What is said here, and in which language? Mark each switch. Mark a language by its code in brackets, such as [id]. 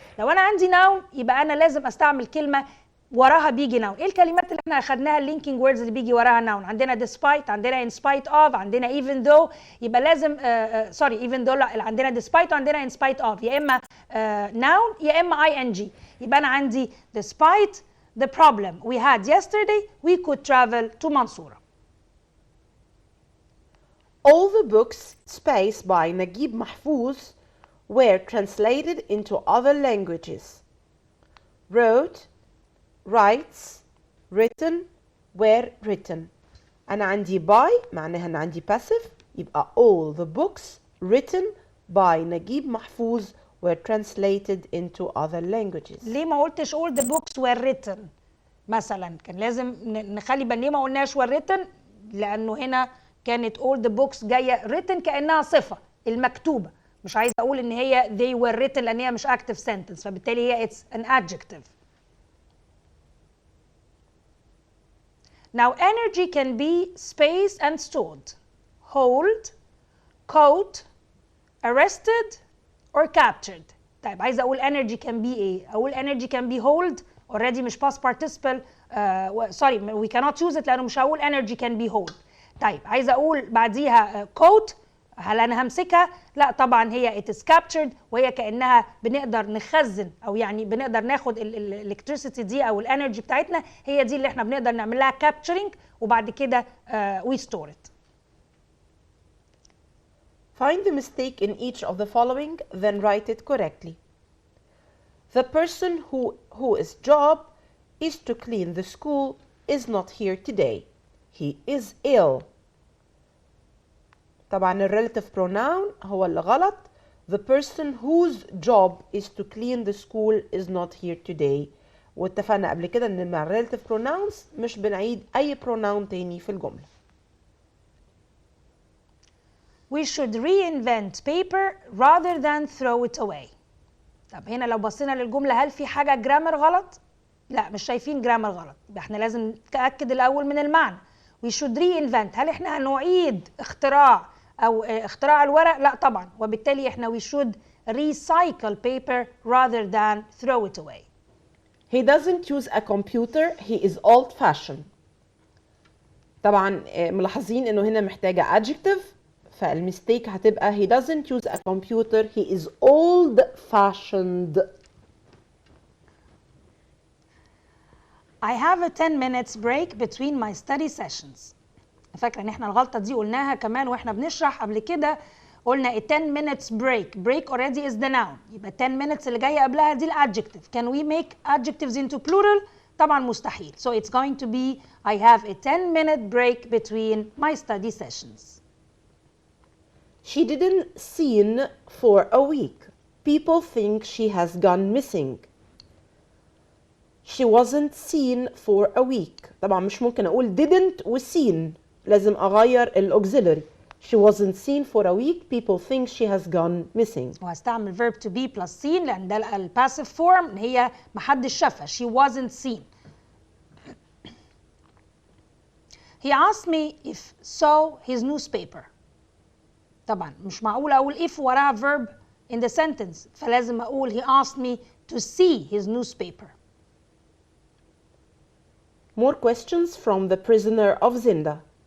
[ar] لو انا عندي noun يبقى انا لازم استعمل كلمه وراها بيجي noun. ايه الكلمات اللي احنا اخدناها اللينكينج ووردز اللي بيجي وراها noun؟ عندنا despite، عندنا in spite of، عندنا even though. يبقى لازم سوري even though لا، عندنا despite وعندنا in spite of، يا اما noun يا اما ing. يبقى انا عندي [en] despite the problem we had yesterday we could travel to منصورة. All the books spaced by Naguib Mahfouz were translated into other languages. Wrote, writes, written, were written. [ar] أنا عندي by معناها أنا عندي passive، يبقى [en] all the books written by Naguib Mahfouz were translated into other languages. [ar] ليه ما قلتش [en] all the books were written [ar] مثلا؟ كان لازم نخلي بالنا ليه ما قلناش were written، لأنه هنا كانت all the books جاية written كأنها صفة المكتوبة، مش عايزة أقول إن هي [en] they were written [ar] لأن هي مش active sentence، فبالتالي هي [en] it's an adjective. Now energy can be spaced and stored. Hold, caught, arrested or captured. [ar] طيب عايزة أقول [en] energy can be [ar] إيه؟ أقول [en] energy can be hold already [ar] مش past participle [en] sorry we cannot use it [ar] لأنه مش هقول [en] energy can be hold. [ar] طيب عايزة أقول بعديها caught، هل أنا همسكها؟ لا طبعا هي [en] it is captured، [ar] وهي كأنها بنقدر نخزن أو يعني بنقدر ناخد الالكتريسيتي دي أو الانرجي بتاعتنا، هي دي اللي احنا بنقدر نعمل لها capturing وبعد كده [en] we store it. Find the mistake in each of the following, then write it correctly. The person whose job is to clean the school is not here today. He is ill. [ar] طبعا relative pronoun هو اللي غلط. [en] The person whose job is to clean the school is not here today. [ar] واتفقنا قبل كده ان مع relative pronouns مش بنعيد اي pronoun تاني في الجملة. [en] We should reinvent paper rather than throw it away. [ar] طب هنا لو بصينا للجملة هل في حاجة جرامر غلط؟ لا مش شايفين جرامر غلط، يبقى احنا لازم نتأكد الأول من المعنى. [en] We should reinvent، [ar] هل احنا هنعيد اختراع أو اختراع الورق؟ لا طبعا، وبالتالي احنا [en] we should recycle paper rather than throw it away. He doesn't use a computer, he is old fashioned. [ar] طبعا ملاحظين انه هنا محتاجة adjective، فالمستيك هتبقى [en] he doesn't use a computer, he is old fashioned. I have a 10 minutes break between my study sessions. [ar] فاكرة ان احنا الغلطة دي قلناها كمان واحنا بنشرح قبل كده، قلنا [en] a 10 minutes break. break already is the noun، [ar] يبقى [en] 10 minutes [ar] اللي جاية قبلها دي الادجective. [en] Can we make adjectives into plural؟ [ar] طبعا مستحيل. [en] So it's going to be I have a 10-minute break between my study sessions. She didn't seen for a week. People think she has gone missing. She wasn't seen for a week. [ar] طبعا مش ممكن أقول didn't و seen، لازم أغير الauxiliary. [en] She wasn't seen for a week. People think she has gone missing. [ar] وهستعمل [en] verb to be plus seen [ar] لأن ده الباسيف form، هي محدش شافها. [en] She wasn't seen. He asked me if saw his newspaper. [ar] طبعا مش معقول أقول if وراها [en] verb in the sentence، [ar] فلازم أقول [en] he asked me to see his newspaper. More questions from the prisoner of Zinda.